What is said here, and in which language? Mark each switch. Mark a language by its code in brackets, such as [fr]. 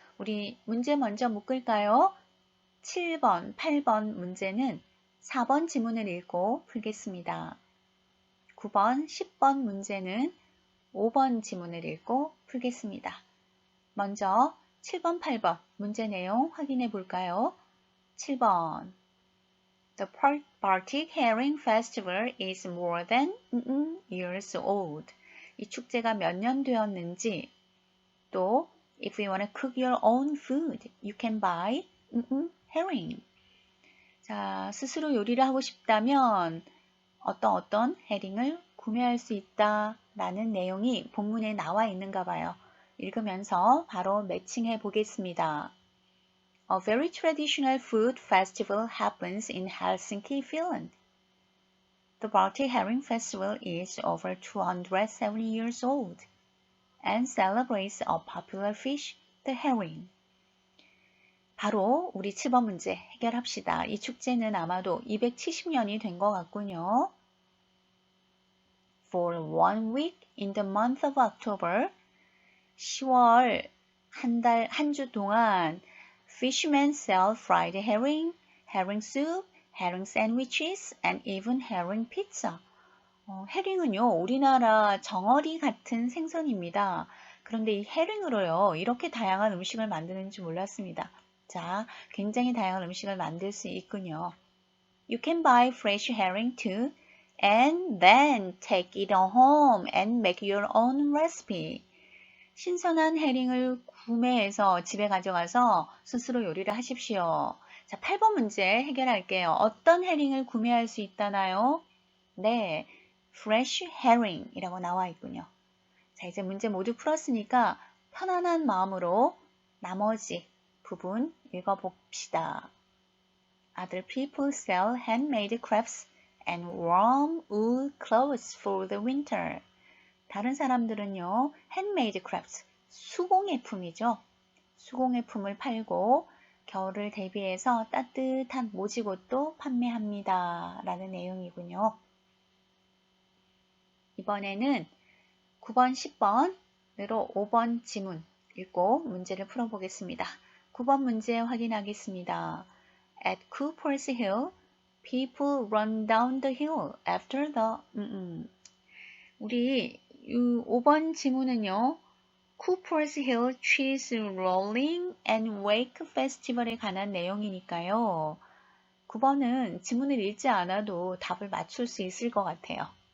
[ko] 우리 문제 먼저 묶을까요? 7번, 8번 문제는 4번 지문을 읽고 풀겠습니다. 9번, 10번 문제는 5번 지문을 읽고 풀겠습니다. 먼저 7번, 8번 문제 내용 확인해 볼까요? 7번 [en] The Baltic Herring Festival is more than years old. [ko] 이 축제가 몇 년 되었는지 또 [en] If you want to cook your own food, you can buy herring. [ko] 자, 스스로 요리를 하고 싶다면 어떤 해링을 구매할 수 있다라는 내용이 본문에 나와 있는가 봐요. 읽으면서 바로 매칭해 보겠습니다. [en] A very traditional food festival happens in Helsinki, Finland. The Baltic Herring Festival is over 270 years old and celebrates a popular fish, the herring. [ko] 바로 우리 7번 문제 해결합시다. 이 축제는 아마도 270년이 된 것 같군요. [en] For 1 week in the month of October, [ko] 10월 한 주 동안 [en] fishermen sell fried herring, herring soup, herring sandwiches, and even herring pizza. [ko] 해링은요, 우리나라 정어리 같은 생선입니다. 그런데 이 해링으로요, 이렇게 다양한 음식을 만드는지 몰랐습니다. 자, 굉장히 다양한 음식을 만들 수 있군요. [en] You can buy fresh herring too, and then take it home and make your own recipe. [ko] 신선한 해링을 구매해서 집에 가져가서 스스로 요리를 하십시오. 자, 8번 문제 해결할게요. 어떤 해링을 구매할 수 있다나요? 네, [en] fresh herring [ko] 이라고 나와 있군요. 자, 이제 문제 모두 풀었으니까 편안한 마음으로 나머지 부분 읽어봅시다. [en] Other people sell handmade crafts and warm wool clothes for the winter. [ko] 다른 사람들은요, [en] handmade crafts, [ko] 수공예품이죠. 수공예품을 팔고 겨울을 대비해서 따뜻한 모지옷도 판매합니다. 라는 내용이군요. 이번에는 9번, 10번으로 5번 지문 읽고 문제를 풀어보겠습니다. 9번 문제 확인하겠습니다. [en] At Cooper's Hill, people run down the hill after the... [ko] 우리 5번 지문은요. Cooper's Hill Cheese Rolling and Wake Festival에 관한 내용이니까요. 9번은 지문을 읽지 않아도 답을 맞출 수 있을 것 같아요.